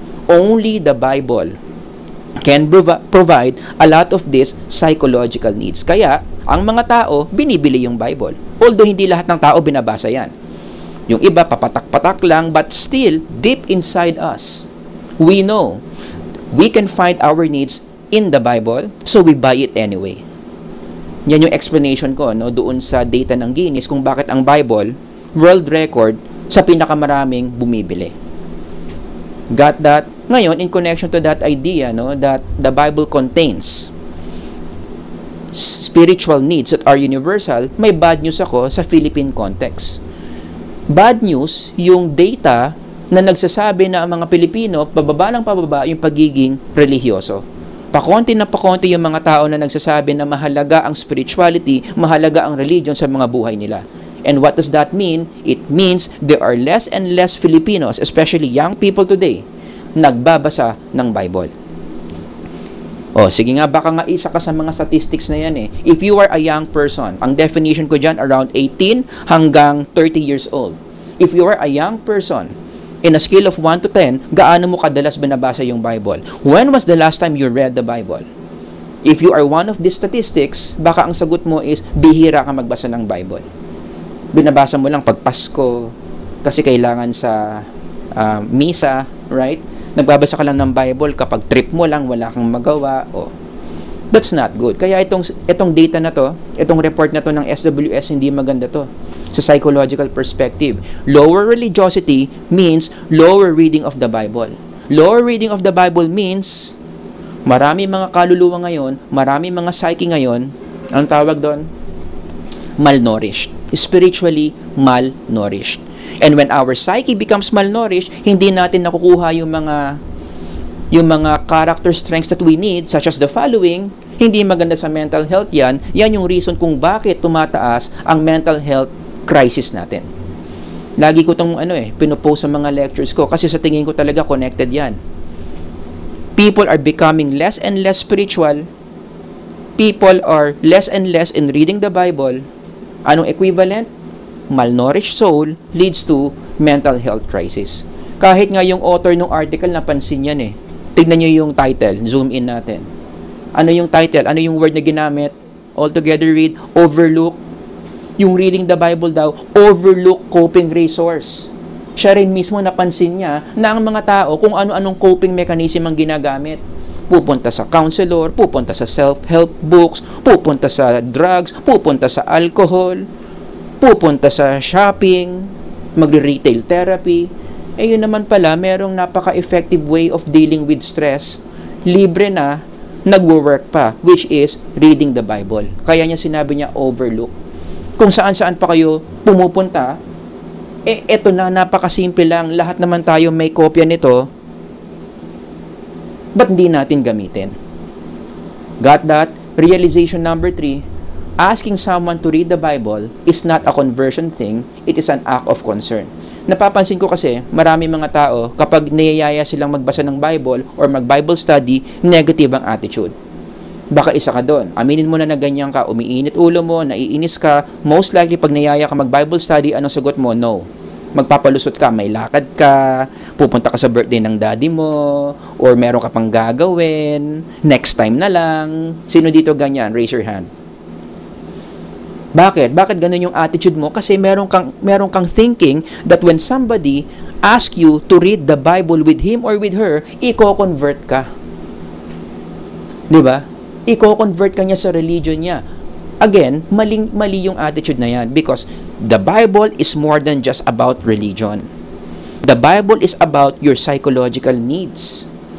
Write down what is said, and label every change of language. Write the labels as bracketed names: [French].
[English] Only the Bible can provide a lot of these psychological needs. [Filipino] Kaya, ang mga tao, binibili yung Bible. Although hindi lahat ng tao binabasa yan. Yung iba, papatak-patak lang, [English] but still, deep inside us, we know we can find our needs in the Bible, so we buy it anyway. [Filipino] Yan yung explanation ko, no, doon sa data ng Guinness kung bakit ang Bible, world record, sa pinakamaraming bumibili. [English] Got that? Ngayon, in connection to that idea, no, that the Bible contains spiritual needs that are universal, [Filipino] may bad news ako sa Philippine context. Bad news, yung data na nagsasabi na ang mga Pilipino, pababa ng pababa yung pagiging religyoso. Pakonti na pakonti yung mga tao na nagsasabi na mahalaga ang spirituality, mahalaga ang religion sa mga buhay nila. [English] And what does that mean? It means there are less and less Filipinos, especially young people today, [Filipino] nagbabasa ng Bible. O, sige nga, baka nga isa ka sa mga statistics na yan eh. [English] If you are a young person, [Filipino] ang definition ko dyan, around 18 hanggang 30 years old. [English] If you are a young person, in a scale of 1 to 10, [Filipino] gaano mo kadalas binabasa yung Bible? [English] When was the last time you read the Bible? If you are one of these statistics, [Filipino] baka ang sagot mo is, bihira ka magbasa ng Bible. Binabasa mo lang pag Pasko, kasi kailangan sa misa, [English] right? [Filipino] Nagbabasa ka lang ng Bible kapag trip mo lang, wala kang magawa. [English] Oh, that's not good. [Filipino] Kaya itong data na to, itong report na to ng SWS, hindi maganda to sa psychological perspective. [English] Lower religiosity means lower reading of the Bible. Lower reading of the Bible means [Filipino] marami mga kaluluwa ngayon, marami mga psyche ngayon, ang tawag doon, malnourished. [English] Spiritually malnourished. And when our psyche becomes malnourished, [Filipino] hindi natin nakukuha yung mga [English] character strengths that we need, such as the following. [Filipino] Hindi maganda sa mental health yan. Yan yung reason kung bakit tumataas ang mental health crisis natin. Lagi ko itong pinopost sa mga lectures ko kasi sa tingin ko talaga connected yan. [English] People are becoming less and less spiritual. People are less and less in reading the Bible. [Filipino] Anong equivalent? [English] Malnourished soul leads to mental health crisis. [Filipino] Kahit nga yung author ng article, napansin yan eh. Tignan nyo yung title, zoom in natin. Ano yung title? Ano yung word na ginamit? [English] All together read, overlook. Yung reading the Bible daw, overlook coping resource. [Filipino] Siya rin mismo napansin niya na ang mga tao kung ano-anong coping mechanism ang ginagamit. Pupunta sa counselor, pupunta sa self-help books, pupunta sa drugs, pupunta sa alcohol, pupunta sa shopping, magre-retail therapy. Eh yun naman pala, merong [English] napaka-effective way of dealing with stress. [Filipino] Libre na, nagwo-work pa, [English] which is reading the Bible. [Filipino] Kaya niya sinabi niya overlook. Kung saan-saan pa kayo pumupunta, eto na, napakasimple lang. Lahat naman tayo may kopya nito. Ba't hindi natin gamitin? [English] Got that? Realization number 3, asking someone to read the Bible is not a conversion thing, it is an act of concern. [Filipino] Napapansin ko kasi, marami mga tao, kapag niyayaya silang magbasa ng Bible or mag-Bible study, negative ang attitude. Baka isa ka doon. Aminin mo na ganyan ka, umiinit ulo mo, naiinis ka. Most likely, pag niyaya ka mag-Bible study, anong sagot mo? No. Magpapalusot ka, may lakad ka, pupunta ka sa birthday ng daddy mo, or meron ka pang gagawin, next time na lang. Sino dito ganyan? [English] Raise your hand. [Filipino] Bakit? Bakit ganun yung attitude mo? [English] Kasi meron kang thinking that when somebody ask you to read the Bible with him or with her, i-convert ka. [Filipino] Di ba? I-convert ka niya sa religion niya. Again, mali yung attitude na yan [English] because the Bible is more than just about religion. The Bible is about your psychological needs.